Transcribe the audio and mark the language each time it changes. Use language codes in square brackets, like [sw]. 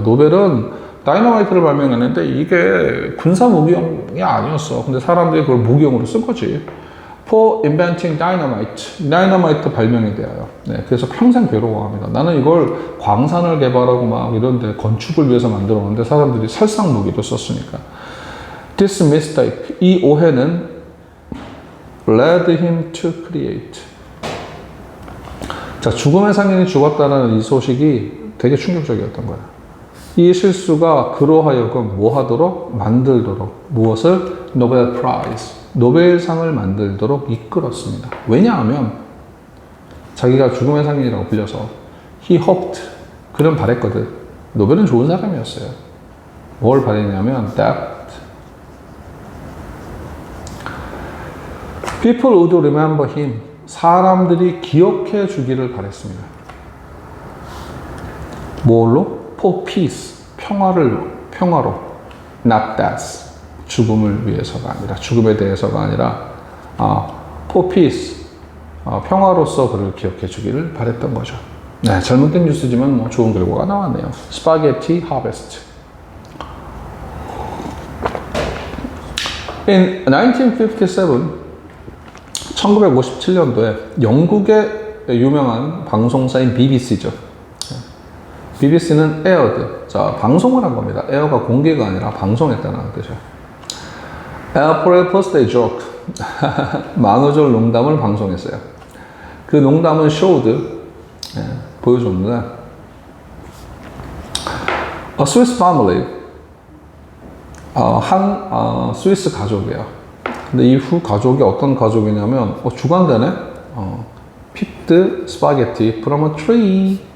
[ko] 노벨은 다이너마이트를 발명했는데 이게 군사 무기용이 아니었어. 근데 사람들이 그걸 무기용으로 쓴 거지. [en] For inventing dynamite. [ko] 다이너마이트 발명에 대하여. 네, 그래서 평생 괴로워합니다. 나는 이걸 광산을 개발하고 막 이런데 건축을 위해서 만들었는데 사람들이 살상 무기로 썼으니까. [en] This mistake, [ko] 이 오해는 [en] led him to create. [ko] 자, 죽음의 상인이 죽었다는 이 소식이 되게 충격적이었던 거야. 이 실수가 그로 하여금 뭐 하도록? 만들도록. 무엇을? 노벨 프라이즈, 노벨상을 만들도록 이끌었습니다. 왜냐하면 자기가 죽음의 상인이라고 불려서 [en] he hoped, [ko] 그는 바랬거든. 노벨은 좋은 사람이었어요. 뭘 바랬냐면 [en] that people would remember him. [ko] 사람들이 기억해 주기를 바랬습니다. 뭘로? [en] For peace. [ko] 평화로. [en] Not death. [ko] 죽음을 위해서가 아니라, 죽음에 대해서가 아니라, [en] for peace. [ko] 평화로서 그를 기억해 주기를 바랬던 거죠. 네, 잘못된 뉴스지만 좋은 결과가 나왔네요. 스파게티 하베스트. [en] In 1957, [ko] 1957년도에 영국의 유명한 방송사인 BBC죠. BBC는 [en] aired. [ko] 자, 방송을 한 겁니다. air가 공개가 아니라 방송했다는 뜻이죠. [en] April Birthday Joke. [ko] 만우절 농담을 방송했어요. 그 농담은 [en] showed, [ko] 보여줬는데, [en] A Swiss family. [ko] 한 스위스 가족이에요. 근데 이후 가족이 어떤 가족이냐면 주간대네. [en] picked spaghetti from a tree.